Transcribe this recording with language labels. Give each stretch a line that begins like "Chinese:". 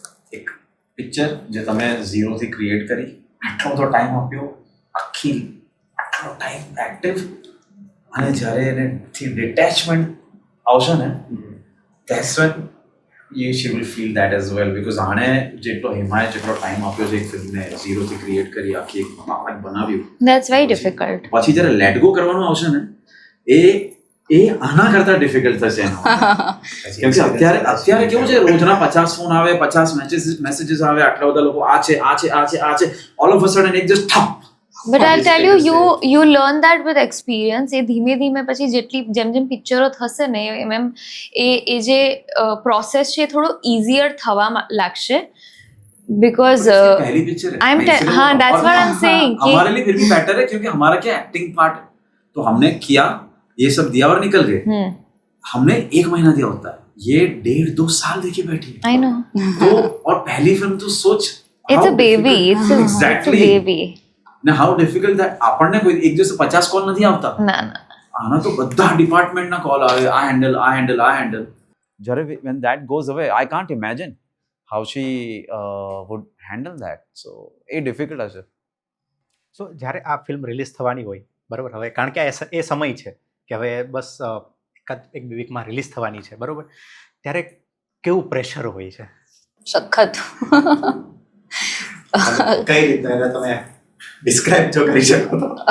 Gujarati: એક પિક્ચર જે તમે ઝીરોથી ક્રિએટ કરી, આટલો બધો ટાઈમ આપ્યો, આટલો ટાઈમ એક્ટિવ, અને જ્યારે એનેથી ડિટેચમેન્ટ આવશે ને,
English: that's when she will feel that as well, because
Gujarati: આણે જેટલો હિમાય જેટલો ટાઈમ આપ્યો છે એક ફિલ્મને ઝીરોથી ક્રિએટ કરી, આખી એક બનાવ્યું,
English: That's very difficult.
Gujarati: પછી જ્યારે લેટ ગો કરવાનું આવશે ને, એ આના કરતા ડિફિકલ્ટ થશે એનો. કેમ કે અત્યારે કેવું છે, રોજના 50 ફોન આવે, 50 મેસેજીસ આવે, આટલા બધા લોકો આ છે,
English: all of a sudden
Gujarati: એક just થપ.
English: But I'll tell you, you learn that with experience.
Gujarati: એ ધીમે ધીમે પછી જેમ પિક્ચરો થશે ને એમ એ જે પ્રોસેસ છે એ થોડો ઇઝીયર થવા લાગશે, बिकॉज
Hindi: पहली पिक्चर है,
English: हाँ, that's what I'm saying.
Hindi: हमारे लिए फिर भी बेटर है, क्योंकि हमारा क्या एक्टिंग पार्ट है, तो हमने किया, ये सब दिया और निकल गए. हमने 1 महीना दिया होता है, ये 1.5-2 साल देखिए बैठी.
English: I know.
Hindi: तो और पहली फिल्म तो सोच,
English: it's a baby, it's a baby.
Gujarati: ને
English: How difficult that.
Gujarati: આપણને કોઈ એક દિવસ 50 કોલ નથી આવતા, ના. આના તો બધા ડિપાર્ટમેન્ટના કોલ આવે, આ હેન્ડલ. જ્યારે
English: when that goes away, I can't imagine how she would handle that. So
Gujarati: A difficult હશે. સો જ્યારે આ ફિલ્મ રિલીઝ થવાની હોય બરાબર, હવે કારણ કે એ સમય છે કે હવે બસ એક બે વીકમાં રિલીઝ થવાની છે બરાબર, ત્યારે કેવું પ્રેશર હોય છે? સખત. કઈ રીતે એને તમે ડિસ્ક્રાઇબ જો કરી શકો તો?